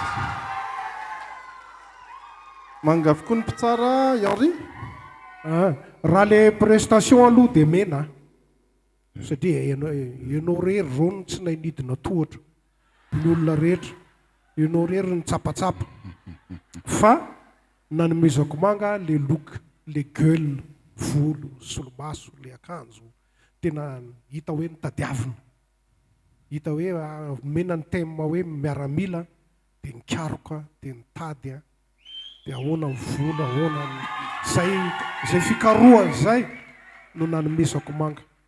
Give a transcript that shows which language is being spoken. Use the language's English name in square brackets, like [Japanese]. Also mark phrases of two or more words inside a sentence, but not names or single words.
[Malagasy] Manga avokoa ny mpitsara Henri. Raha [French] le prestation [Malagasy] aloha dia mena satria ianao rery rony tsy nainidina tohatra ny olona rehetra, ianao rery ny tsapatsapa fa nanomezako manga [French] le look, le gueule, [Malagasy] volo, solomaso, le akanjo tena hita hoe nitadiavina, hita hoe mena ny thème hoe miaramila dia nikaroka dia nitady dia ahoana ny volo, ahoana zay fikarohany zay no nanomezako manga.